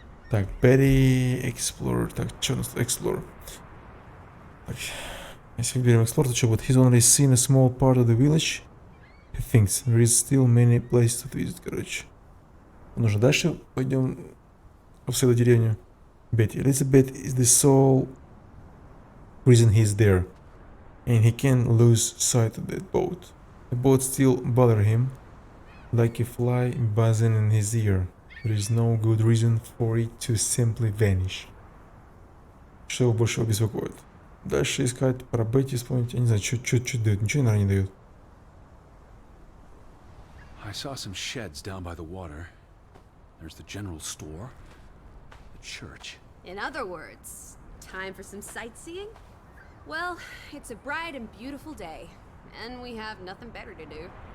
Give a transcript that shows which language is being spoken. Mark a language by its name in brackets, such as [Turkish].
[English] Так, Petty Explorer. [Russian] Так, что у нас тут? Explorer. Так, если выберем Explorer, то что будет? [English] He's only seen a small part of the village. he thinks there is still many places to visit, короче. [Russian] Нужно дальше пойдем обследовать деревню. [English] Betty. Elizabeth is the sole reason he's there. And he can't lose sight of that boat. The boat still bother him, like a fly buzzing in his ear. There is no good reason for it to simply vanish. [Russian] Что его больше беспокоит? Дальше искать про Бетти, вспомнить. Я не знаю, что дают. Ничего, наверное, не дают. [English] I saw some sheds down by the water. There's the general store, the church. In other words, time for some sightseeing? Well, it's a bright and beautiful day, and we have nothing better to do.